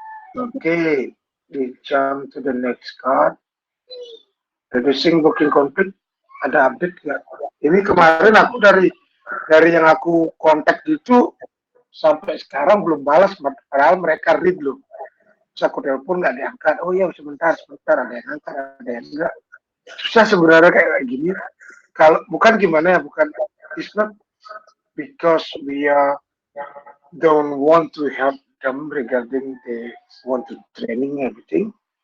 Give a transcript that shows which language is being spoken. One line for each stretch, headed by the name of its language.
English: Okay, we jump to the next card. Reducing booking conflict,
Indonesian: ada update nggak? Ini kemarin aku dari yang aku kontak gitu sampai sekarang belum balas, padahal mereka read loh. Terus aku telepon nggak diangkat. Oh ya sebentar, ada yang angkat, ada yang enggak. Susah sebenarnya kayak gini. Kalau bukan gimana ya, bukan,
English: it's not because we don't want to help them regarding they want to training everything.